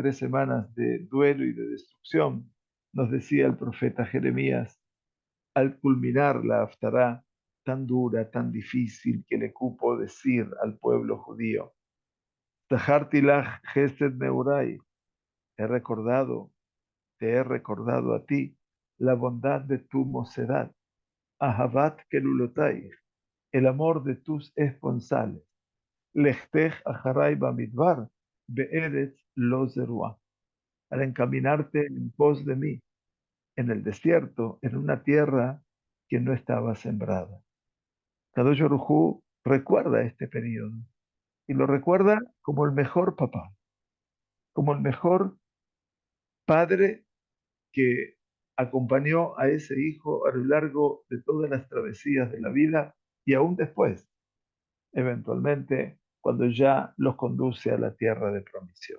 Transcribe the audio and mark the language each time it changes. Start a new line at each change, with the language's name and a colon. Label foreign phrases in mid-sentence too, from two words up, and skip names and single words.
Spanish: 3 semanas de duelo y de destrucción, nos decía el profeta Jeremías, al culminar la Haftará tan dura, tan difícil que le cupo decir al pueblo judío,
Hebrew: זכרתי לך חסד נעורייך,
Spanish: he recordado, te he recordado a ti la bondad de tu mocedad,
Hebrew: אהבת כלולותייך,
Spanish: el amor de tus esponsales.
Hebrew: לכתך אחרי במדבר בארץ לא זרועה.
Spanish: Al encaminarte en pos de mí, en el desierto, en una tierra que no estaba sembrada.
Hebrew: קדוש ברוך הוא
Spanish: recuerda este periodo y lo recuerda como el mejor papá, como el mejor padre que acompañó a ese hijo a lo largo de todas las travesías de la vida y aún después, eventualmente, cuando ya los conduce a la tierra de promisión.